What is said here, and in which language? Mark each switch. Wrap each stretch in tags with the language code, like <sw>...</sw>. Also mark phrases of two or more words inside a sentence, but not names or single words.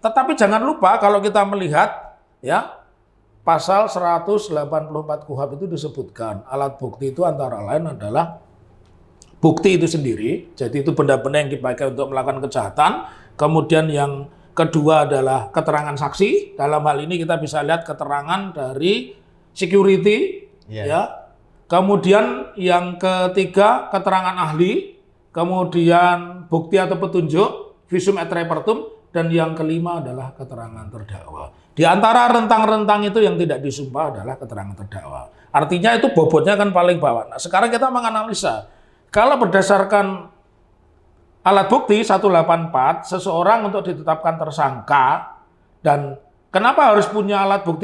<id>Tetapi jangan lupa kalau kita melihat, ya, pasal 184 KUHP itu disebutkan alat bukti itu antara lain adalah bukti itu sendiri, jadi itu benda-benda yang dipakai untuk melakukan kejahatan, kemudian yang kedua adalah keterangan saksi. Dalam hal ini kita bisa lihat keterangan dari security, ya. Kemudian yang ketiga keterangan ahli, kemudian bukti atau petunjuk,</id> <la>visum et repertum,</la> <id>dan yang kelima adalah keterangan terdakwa. Di antara rentang-rentang itu yang tidak disumpah adalah keterangan terdakwa. Artinya itu bobotnya kan paling bawah. Nah, sekarang kita menganalisa, kalau berdasarkan alat bukti 184, seseorang untuk ditetapkan tersangka, dan kenapa harus punya alat bukti?</id>